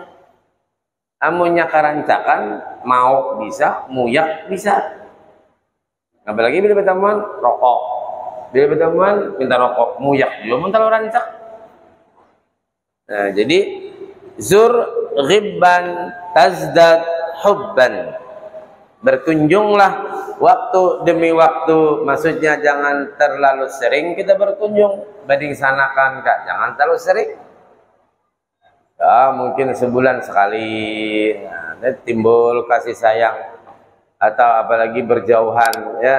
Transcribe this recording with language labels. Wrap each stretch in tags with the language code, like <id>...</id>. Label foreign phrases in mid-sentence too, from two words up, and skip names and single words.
<bjn>Amunnya karancakan, mau bisa, muyak bisa. Apalagi bila berteman rokok, bila berteman minta rokok, muyak juga minta rancak.</bjn> <id>Nah, jadi</id> <ar>زر غبا تزدد حبا,</ar> <id>berkunjunglah waktu demi waktu. Maksudnya jangan terlalu sering kita berkunjung, banding sanakan kak, jangan terlalu sering. Ya, mungkin sebulan sekali. Nah, timbul kasih sayang atau apalagi berjauhan ya.</id>